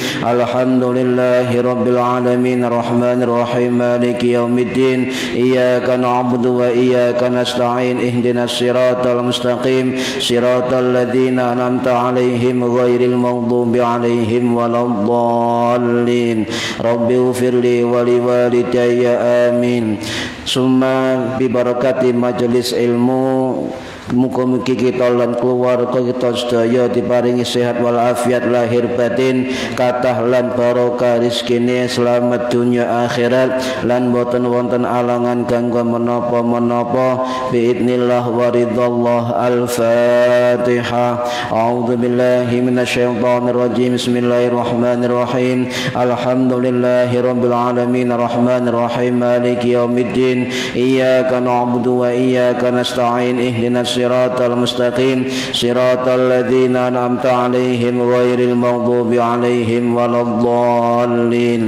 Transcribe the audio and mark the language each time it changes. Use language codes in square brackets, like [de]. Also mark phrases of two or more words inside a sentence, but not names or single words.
[ar] الحمد لله رب العالمين الرحمن الرحيم مالك يوم الدين إياك نعبد وإياك نستعين اهدنا الصراط المستقيم صراط الذين أنعمت عليهم غير المغضوب عليهم ولا الضالين. رب اغفر لي ولوالدي آمين. ثم ببركة [jv] majelis ilmu muga-mugi kita lan keluarga kita sedaya diparingi sehat wal afiat lahir batin, kathah lan barokah rezekine, selamat dunia akhirat lan boten wonten alangan kanggo menapa-menapa [ar] بإذن الله ورضا الله. Al-Fatihah. أعوذ بالله من الشيطان الرجيم بسم الله الرحمن الرحيم. الحمد لله رب العالمين الرحمن الرحيم مالك يوم الدين إياك نعبد وإياك نستعين اهدنا الصراط المستقيم صراط الذين أنعمت عليهم غير المغضوب عليهم ولا الضالين.